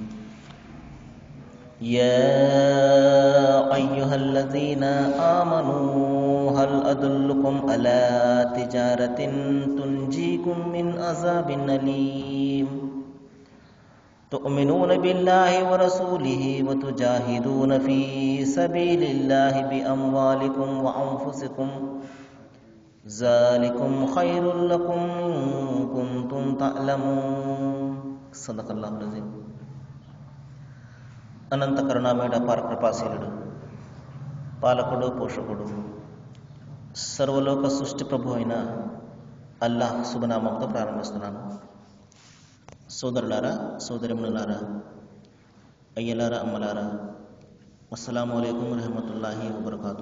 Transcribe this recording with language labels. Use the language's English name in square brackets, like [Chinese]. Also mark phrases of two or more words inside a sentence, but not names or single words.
[Arabic] يا أيها الذين آمنوا هل أدلكم على تجارة تنجيكم من عذاب أليم تؤمنون بالله ورسوله وتجاهدون في سبيل الله بأموالكم وأنفسكم ذلكم خير لكم كنتم تعلمون. صدق الله العظيم. [Telugu] అనంత కరుణామయుడ పరకృపాశీలుడు పాలకుడు పోషకుడు సర్వలోక సృష్టి ప్రభు అయిన అల్లాహ్ శుభనామంతో ప్రారంభిస్తున్నాను. సోదరులారా, సోదరిములారా, అయ్యలారా, అమ్మలారా, [Arabic] السلام عليكم ورحمة الله وبركاته.